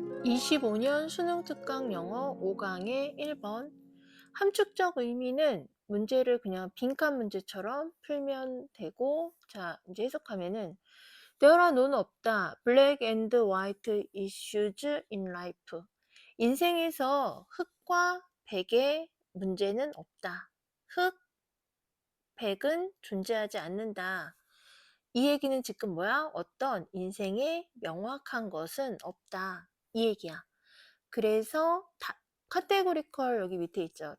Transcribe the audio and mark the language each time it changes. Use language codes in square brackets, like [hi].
[ko] 25년 수능특강 영어 5강의 1번. 함축적 의미는 문제를 그냥 빈칸 문제처럼 풀면 되고, 자, 이제 해석하면은 [en] There are none [ko] 없다. [en] Black and white issues in life. [ko] 인생에서 흑과 백의 문제는 없다. 흑, 백은 존재하지 않는다. 이 얘기는 지금 뭐야? 어떤 인생에 명확한 것은 없다. 이 얘기야. 그래서 카테고리컬 여기 밑에 있죠.